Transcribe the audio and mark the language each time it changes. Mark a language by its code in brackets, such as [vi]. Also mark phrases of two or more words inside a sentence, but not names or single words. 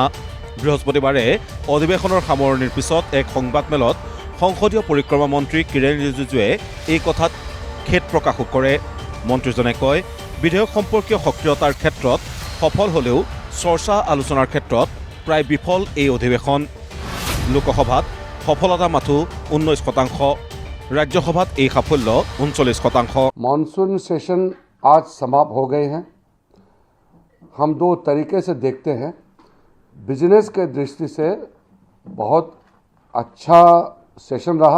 [as] বৃহস্পতিবাৰে অধিৱেশনৰ সামৰণিৰ পিছত এক সংবাদমেলত সংসদীয় পৰিক্ৰমা মন্ত্ৰী কিৰেণ ৰিজিজুৱে এই কথাত খেদ প্ৰকাশো কৰে। মন্ত্ৰীজনে কয়, বিধেয়ক সম্পৰ্কীয় সক্ৰিয়তাৰ ক্ষেত্ৰত সফল হ'লেও চৰ্চা আলোচনাৰ ক্ষেত্ৰত প্ৰায় বিফল এই অধিৱেশন। লোকসভাত সফলতা মাথো 19%, ৰাজ্যসভাত এক সাফল্য 39%। [hi] मानसून सेशन आज समाप्त हो गए हैं। हम दो तरीके से देखते हैं। बिजनेस के दृष्टि से बहुत अच्छा सेशन रहा।